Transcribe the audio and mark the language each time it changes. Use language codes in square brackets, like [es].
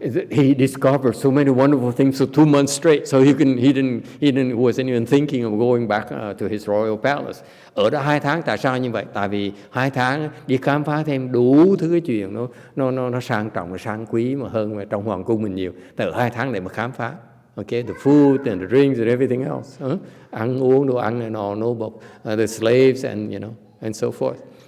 [en] He discovered so many wonderful things for 2 months straight. So he wasn't even thinking of going back to his royal palace. [vi] Ở đó 2 tháng, tại sao như vậy? Tại vì 2 tháng đi khám phá thêm đủ thứ cái chuyện nó sang trọng, sang quý mà hơn mà trong hoàng cung mình nhiều. Tại ở 2 tháng để mà khám phá. [en] Okay, the food and the drinks and everything else. [vi] Ăn uống, đồ ăn [en] and all, no, but the slaves and and so forth.